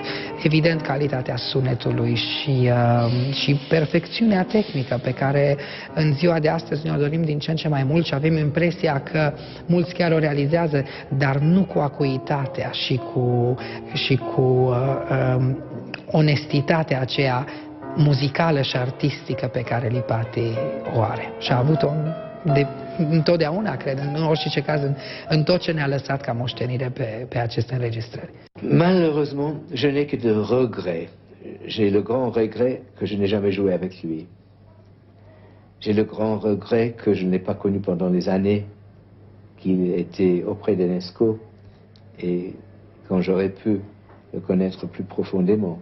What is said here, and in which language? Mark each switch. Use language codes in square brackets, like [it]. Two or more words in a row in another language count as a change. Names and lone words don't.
[ro] Evident calitatea sunetului și perfecțiunea tehnică pe care în ziua de astăzi ne-o dorim din ce în ce mai mult și avem impresia că mulți chiar o realizează, dar nu cu acuitatea și cu onestitatea aceea muzicală și artistică pe care Lipati o are. Și a avut-o întotdeauna, cred, în orice caz, în tot ce ne-a lăsat ca moștenire pe aceste înregistrări. [fr] Malheureusement, je n'ai que de regrets. J'ai le grand regret que je n'ai jamais joué avec lui. J'ai le grand regret que je ne l'ai pas connu pendant les années qu'il était auprès d'Enesco et quand j'aurais pu le connaître plus profondément.